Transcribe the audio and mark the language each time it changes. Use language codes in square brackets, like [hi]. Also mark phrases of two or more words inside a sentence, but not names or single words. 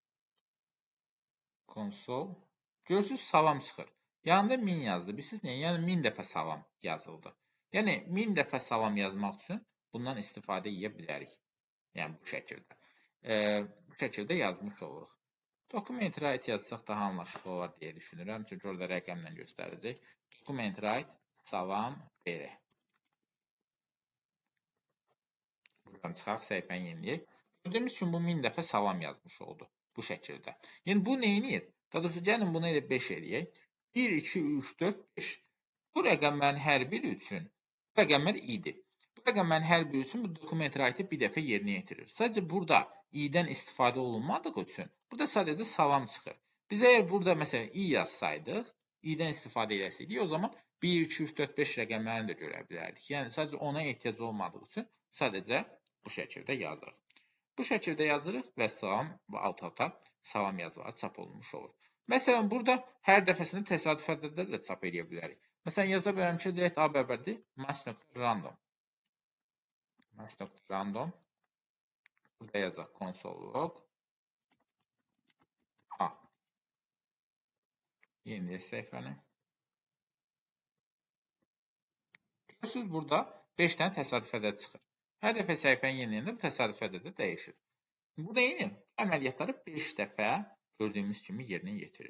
[az] Konsol. Görürsünüz, salam çıxır. Yanında 1000 yazdı. Bilirsiniz nə? Yəni 1000 dəfə salam yazıldı. Yəni 1000 dəfə salam yazmaq üçün bundan istifadə edə bilərik. Yəni bu şəkildə. Bu şəkildə yazmış oluruq. [en] Document write [az] yazsaq daha anlaşılır olar deyə düşünürəm. Çünki orada rəqəmlə göstərəcək. [en] Document write [az] salam belə. Buradan çıxaq, səhifəni yeniləyək. Gördüyümüz kimi bu 1000 dəfə salam yazmış oldu. Bu şəkildə. Yəni bu nə edir? Daha doğrusu gəlin bunu elə 5 eləyək. 1, 2, 3, 4, 5. Bu rəqəmlərin hər biri üçün bu rəqəmlər i-dir. Bu rəqəmlərin hər biri üçün bu [en] document write-i [az] bir dəfə yerinə yetirir. Sadəcə burada i-dən istifadə olunmadığı üçün burada sadəcə salam çıxır. Biz əgər burada məsələn i yazsaydıq, i-dən istifadə etsəydik, o zaman 1, 2, 3, 4, 5 rəqəmlərini də görə bilərdik. Yəni sadəcə ona ehtiyac olmadığı üçün sadəcə bu şəkildə yazırıq. Bu şəkildə yazırıq və salam və alt-alta salam yazıları çap olunmuş olur. Məsələn, burada hər dəfəsində təsadüf ədədləri də çap edə bilərik. Məsələn, yaza bilərəm ki, direkt A bərabərdir max.random. Max.random. Burada yazaq [en] console log. [az] A. Yeniləyək səhifəni. Görürsünüz, burada 5 dənə təsadüf ədəd çıxır. Hər dəfə səhifəni yeniləyəndə bu təsadüf ədədi dəyişir. Bu da eyni əməliyyatları 5 dəfə gördüyümüz kimi yerinə yetirir.